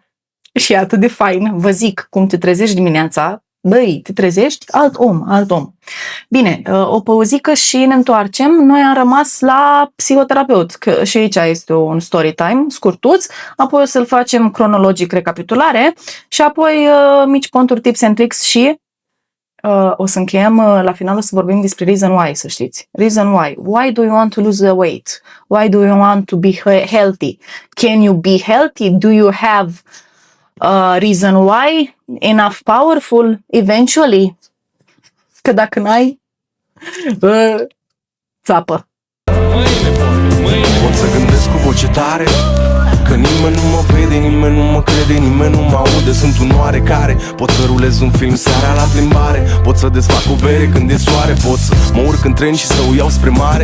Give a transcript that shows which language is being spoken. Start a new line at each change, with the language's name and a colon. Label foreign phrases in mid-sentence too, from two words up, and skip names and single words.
Romanian: Și e atât de fain, vă zic, cum te trezești dimineața, băi, te trezești, alt om. Bine, o pauzică și ne întoarcem. Noi am rămas la psihoterapeut, că și aici este un
English: story time
Romanian: scurtuț, apoi o să-l facem cronologic recapitulare și apoi mici ponturi,
English: tips and tricks
Romanian: și o să încheiem la final, o să vorbim despre
English: reason why,
Romanian: să știți.
English: Reason why. Why do you want to lose the weight? Why do you want to be healthy? Can you be healthy? Do you have reason why? Enough powerful? Eventually?
Romanian: Că dacă n-ai, țapă. Pot să gândesc cu voce tare că nimeni nu mă vede, nimeni nu mă crede, nimeni nu mă aude. Sunt un oarecare. Pot să rulez un film seara la plimbare, pot să desfac o bere când e soare, pot să mă urc în tren și să o iau spre mare.